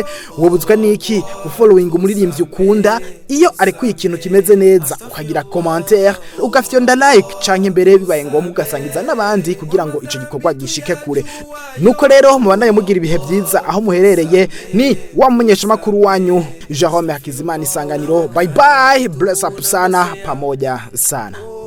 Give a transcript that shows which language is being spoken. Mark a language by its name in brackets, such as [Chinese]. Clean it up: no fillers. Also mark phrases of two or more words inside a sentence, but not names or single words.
[Rundi] Ubuzwa niki ufollowing umuririmbyi ukunda iyo ari kwiye ikintu kimeze neza, ukagira commentaire, ugafyonda like canke mbere bibaye ngombwa ugasangiza n'abandi kugira ngo ico gikorwa gishike kure. Nuko rero mubandanye mugira ibihe byiza aho muherereye. Ni wamenyesha makuru wanyu Jerome Hakizimana Isanganiro. [English] Bye bye, bless up [Swahili] sana, pamoja sana.